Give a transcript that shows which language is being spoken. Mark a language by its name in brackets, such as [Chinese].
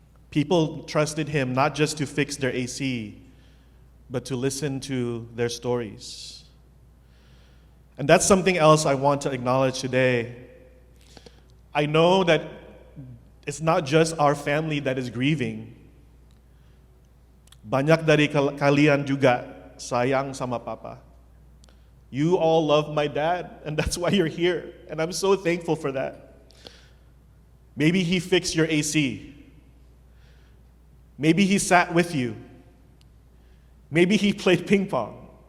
[English] People trusted him not just to fix their AC, but to listen to their stories. And that's something else I want to acknowledge today. I know that it's not just our family that is grieving. [Indonesian] Banyak dari kalian juga sayang sama papa. [English] You all love my dad, and that's why you're here. And I'm so thankful for that. Maybe he fixed your AC. Maybe he sat with you. Maybe he played ping pong.